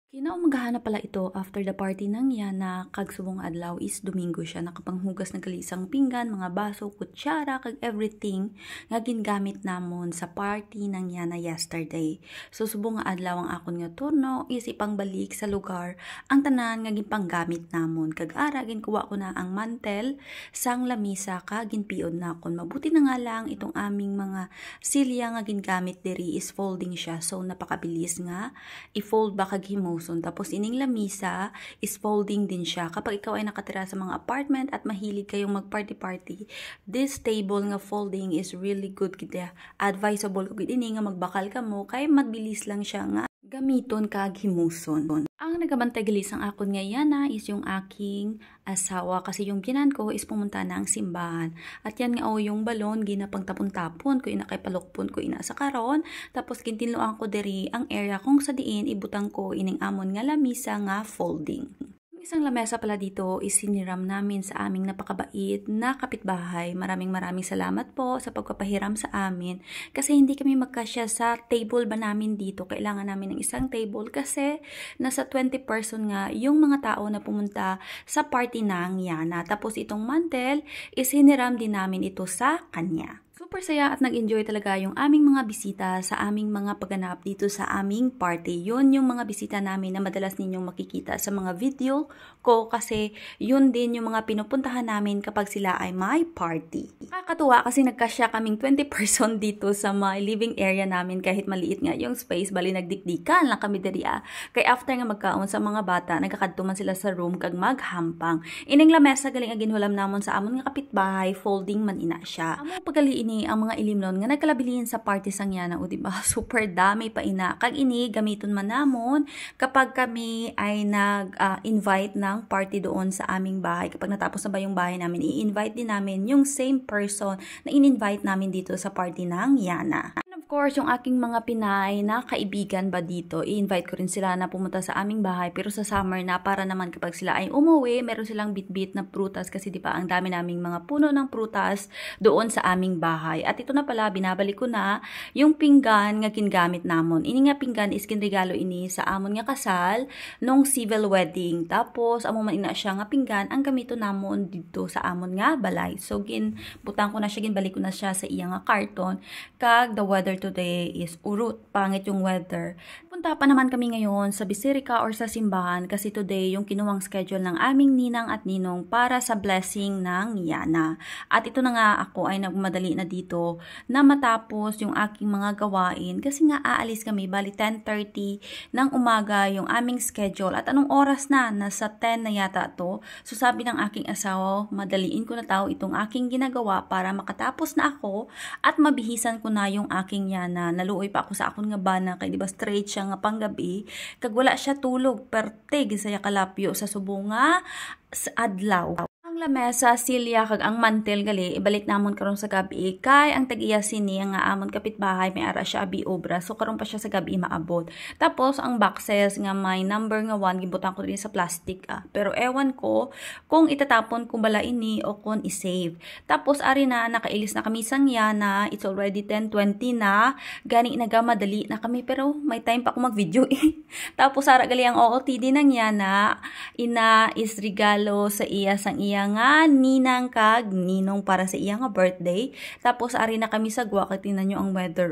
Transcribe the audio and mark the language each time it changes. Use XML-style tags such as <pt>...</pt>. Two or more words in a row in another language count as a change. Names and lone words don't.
<tl>Kinaumagahan na pala ito</tl> <en>after the party</en> <hil>nang Yana kag subong adlaw is Domingo siya nakapanghugas ng kalisang pinggan, mga baso, kutsara kag everything nga gingamit namon sa party nang Yana yesterday. So subong nga adlaw ang akon nga turno is ipangbalik sa lugar ang tanan nga ginpanggamit namon kag ara ginkuha ko na ang mantel sang lamisa kag ginpiod na kon.</hil> <tl>Mabuti na nga lang itong aming mga silya</tl> <hil>nga gingamit diri is folding siya, so napakabilis nga i-fold ba kag himo.</hil> <tl>Tapos ining lamisa is folding din siya. Kapag ikaw ay nakatira sa mga apartment at mahilig kayong mag-party-party,</tl> <en>this table</en> <tl>nga folding is really good.</tl> <hil>Kita advisable ko ini nga magbakal ka mo kay mabilis lang siya nga gamiton kag himuson. Ang nagabantay gali sang akon nga Yana is</hil> <tl>yung aking asawa kasi yung ginan ko is pumunta na ang simbahan.</tl> <hil>At yan nga yung balon ginapang tapon-tapon ko ina kay palukpon ko ina sa karon, tapos kintinloan ko diri ang area kung sa diin ibutang ko ining amon nga lamisa nga folding.</hil> <tl>Isang lamesa pala dito is siniram namin sa aming napakabait na kapitbahay. Maraming salamat po sa pagpapahiram sa amin kasi hindi kami magkasya sa table ba namin dito. Kailangan namin ng isang table kasi nasa 20 person nga yung mga tao na pumunta sa party ng Yana. Tapos itong mantel is siniram din namin ito sa kanya. Super saya at nag-enjoy talaga yung aming mga bisita sa aming mga pagganap dito sa aming party. Yun yung mga bisita namin na madalas ninyong makikita sa mga video ko kasi yun din yung mga pinupuntahan namin kapag sila ay may party. Nakakatuwa kasi nagkasya kaming 20 person dito sa my living area namin kahit maliit nga yung space.</tl> <hil>Bali nagdikdikan lang kami diri Kay after nga magkaon sa mga bata, nagkakadtuman sila sa room kag maghampang. Ining lamesa galing ang ginhulam namon sa amon nga kapitbahay, folding man ina siya. Amo pagali ang mga ilimnon nga nagkalabilin sa party sang Yana, o diba? Super dami pa ina. Kag ini gamiton man namon</hil> <tl>kapag kami ay nag-invite ng party doon sa aming bahay. Kapag natapos na ba yung bahay namin, i-invite din namin yung same person na in-invite namin dito sa party ng Yana. Of course, yung aking mga Pinay na kaibigan ba dito, i-invite ko rin sila na pumunta sa aming bahay pero sa summer na para naman kapag sila ay umuwi, meron silang bit-bit na prutas kasi di ba ang dami naming mga puno ng prutas doon sa aming bahay. At ito na pala, binabalik ko na yung pinggan nga gingamit namon.</tl> <hil>Ini nga pinggan is kinregalo ini sa amon nga kasal nung civil wedding. Tapos, amo man ina siya nga pinggan ang gamito namon dito sa amon nga balay. So, butang ko na siya, ginbalik ko na siya sa iya nga karton. Kag</hil> <en>the weather today</en> <hil>is urot, pangit yung weather.</hil> <tl>Punta pa naman kami ngayon sa Biserica or sa simbahan kasi today yung kinuwang schedule ng aming ninang at ninong para sa blessing ng Yana. At ito na nga ako ay nagmadali na dito na matapos yung aking mga gawain kasi nga aalis kami, bali 10:30 ng umaga yung aming schedule at anong oras na? Nasa 10 na yata to. So sabi ng aking asawa, madaliin ko na tao itong aking ginagawa para makatapos na ako at mabihisan ko na yung aking Yana.</tl> <hil>Naluoy pa ako sa akon nga bana kay di ba straight siya nga panggabi kag wala siya tulog pertig saya kalapyo sa subunga sa adlaw. Ang lamesa, silya kag ang mantel gali ibalik namon karon sa gabi kay ang tag-iya sini nga amon kapitbahay may ara siya abi obra, so karon pa siya sa gabi maabot. Tapos ang boxes nga may number nga 1 gibutan ko din sa plastic</hil> <tl>pero ewan ko kung itatapon ko</tl> <hil>bala ini o kung i-save. Tapos ari na nakailis na kami sang Yana,</hil> <en>it's already</en> <hil>10:20 na, gani nagamadali na kami pero may time pa ako mag-video Tapos ara gali ang OOTD ng Yana, ina is regalo sa iya sang iya nga ninang kag ninong para sa iya nga birthday. Tapos ari na kami sa gwa kay tingnan nyo ang weather.</hil>